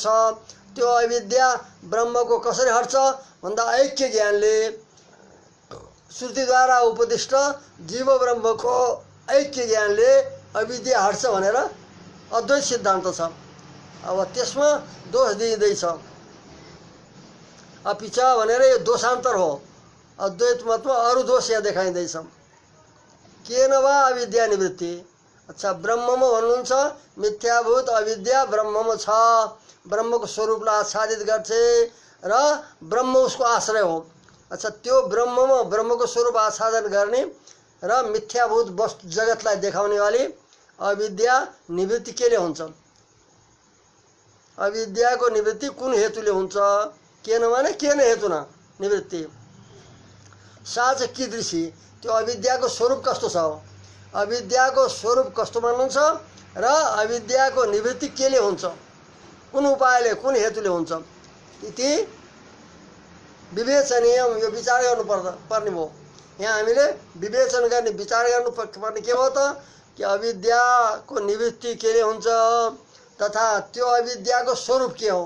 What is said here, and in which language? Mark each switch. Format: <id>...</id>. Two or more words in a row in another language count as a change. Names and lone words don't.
<ne>त्यो अविद्या ब्रह्मको कसरी हट्छ भन्दा ऐक्य ज्ञानले, श्रुतिद्वारा उपदिष्ट जीव ब्रह्मको ऐक्य ज्ञानले अविद्या हट्छ भनेर अद्वैत सिद्धान्त छ। अब त्यसमा दोष दिइँदैछ अपिच भनेर यो दोषान्तर हो। अद्वैत मतमा अरू दोष यहाँ देखाइँदैछ।</ne> <sa>केन वा अविद्या निवृत्ति।</sa> <ne>अच्छा ब्रह्ममा भन्नुहुन्छ मिथ्याभूत अविद्या ब्रह्ममा छ, ब्रह्मको स्वरूपलाई आच्छादित गर्छ र ब्रह्म उसको आश्रय हो। अच्छा त्यो ब्रह्ममा ब्रह्मको स्वरूप आच्छादन गर्ने र मिथ्याभूत वस्तु जगतलाई देखाउने वाली अविद्या निवृत्ति केले हुन्छ। अविद्याको निवृत्ति कुन हेतुले हुन्छ।</ne> <sa>केन माने केन हेतुना निवृत्ति। साँच कीदृशी</sa> <ne>त्यो अविद्याको स्वरूप कस्तो छ, अविद्याको स्वरूप कस्तो मान्नुहुन्छ र अविद्याको निवृत्ति केले हुन्छ, कुन उपायले कुन हेतुले हुन्छ</ne> <sa>इति विवेचनीय।</sa> <ne>यो विचार गर्नुपर्ने भयो। यहाँ हामीले विवेचन गर्ने विचार गर्नुपर्ने के हो त कि अविद्याको निवृत्ति केले हुन्छ तथा त्यो अविद्याको स्वरूप के हो।</ne>